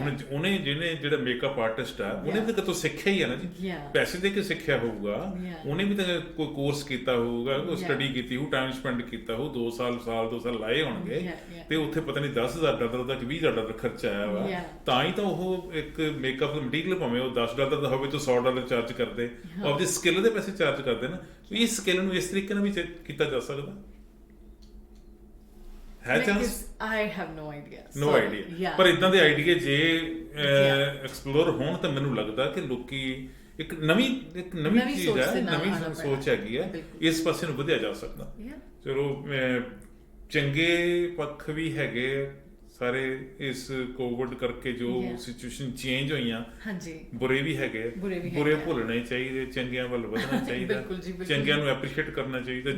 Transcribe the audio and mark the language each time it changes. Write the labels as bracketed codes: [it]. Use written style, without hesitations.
[pa] ਉਹਨੇ ਜਿਹੜਾ makeup artist ਆ, ਉਹਨੇ ਵੀ ਕਿਤੋਂ ਸਿੱਖਿਆ ਹੀ ਆ ਨਾ ਜੀ, ਪੈਸੇ ਦੇ ਕੇ ਸਿੱਖਿਆ ਹੋਊਗਾ, ਉਹਨੇ ਵੀ ਤਾਂ ਕੋਈ ਕੋਰਸ ਕੀਤਾ ਹੋਊਗਾ, ਕੋਈ ਸਟੱਡੀ ਕੀਤੀ ਹੋਊ, ਟਾਈਮ ਸਪੈਂਡ ਕੀਤਾ ਹੋਊ, 2 ਸਾਲ ਲਾਏ ਹੋਣਗੇ, ਤੇ ਉੱਥੇ ਪਤਾ ਨਹੀਂ $10,000 ਦਾ ਕਿ $20,000 ਖਰਚਾ ਆਇਆ ਵਾ, ਤਾਂ ਹੀ ਤਾਂ ਉਹ ਇੱਕ ਮੇਕਅਪ ਦਾ ਮਟੀਰੀਅਲ ਭਾਵੇਂ ਉਹ $10 ਦਾ ਹੋਵੇ ਤਾਂ $100 ਚਾਰਜ ਕਰਦੇ, ਆਪਦੀ ਸਕਿੱਲ ਦੇ ਪੈਸੇ ਚਾਰਜ ਕਰਦੇ ਨਾ। ਇਸ ਸਕਿੱਲ ਨੂੰ ਇਸ ਤਰੀਕੇ ਨਾਲ ਵੀ ਕੀਤਾ ਜਾ ਸਕਦਾ ਹੈ। [en] Chance I have no idea। [pa] ਪਰ ਇਦਾਂ ਦੇ ਆਈਡੀਆ ਜੇ ਐਕਸਪਲੋਰ ਹੋਣ ਤਾਂ ਮੈਨੂੰ ਲੱਗਦਾ ਕਿ ਲੋਕੀ ਇੱਕ ਨਵੀਂ ਚੀਜ਼ ਹੈ, ਨਵੀਂ ਸੋਚ ਹੈਗੀ ਹੈ, ਇਸ ਪਾਸੇ ਨੂੰ ਵਧਿਆ ਜਾ ਸਕਦਾ। ਚਲੋ ਚੰਗੇ ਪੱਖ ਵੀ ਹੈਗੇ ਸਾਰੇ ਇਸ ਕੋਵਿਡ ਕਰਕੇ, ਜੋ ਸਿਚੁਏਸ਼ਨ ਚੇਂਜ ਹੋਈਆਂ, ਬੁਰੇ ਵੀ ਹੈਗੇ, ਬੁਰੇ ਭੁੱਲਣੇ ਚਾਹੀਦੇ, ਚੰਗਿਆਂ ਵੱਲ ਵਧਣਾ ਚਾਹੀਦਾ, ਚੰਗਿਆਂ ਨੂੰ ਐਪਰੀਸ਼ੀਏਟ ਕਰਨਾ ਚਾਹੀਦਾ।